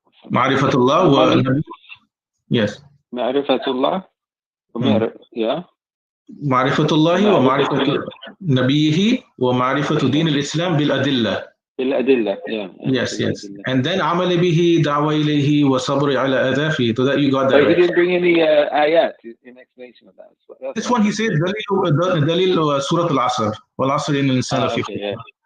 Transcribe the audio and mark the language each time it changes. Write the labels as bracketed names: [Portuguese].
[Arabic] معرفة الله [English] yes. [Arabic] معرفة الله معرفة الله ومعرفة نبيه ومعرفة دين الإسلام بالأدلة. [English] Yes. And then [Arabic] عمل به دعوة إليه وصبر على أذافه. [English] So that you got that. But he didn't bring any ayat in explanation of that. This one he said [Arabic] دليل سورة العصر والعصر إن الإنسان لفي خسر.